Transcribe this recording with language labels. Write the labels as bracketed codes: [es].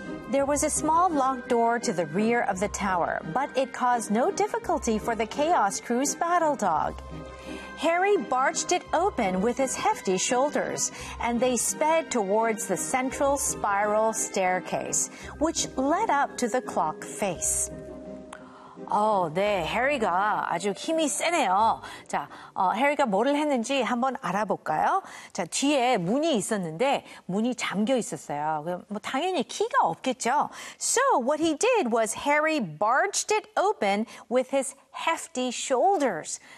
[en] There was a small locked door to the rear of the tower, but it caused no difficulty for the Chaos Crew's battle dog. Harry barged it open with his hefty shoulders, and they sped towards the central spiral staircase, which led up to the clock face. [ko] 네, 해리가 아주 힘이 세네요. 자, 해리가 뭐를 했는지 한번 알아볼까요? 자, 뒤에 문이 있었는데 문이 잠겨 있었어요. 뭐 당연히 키가 없겠죠. [en] So what he did was Harry barged it open with his hefty shoulders.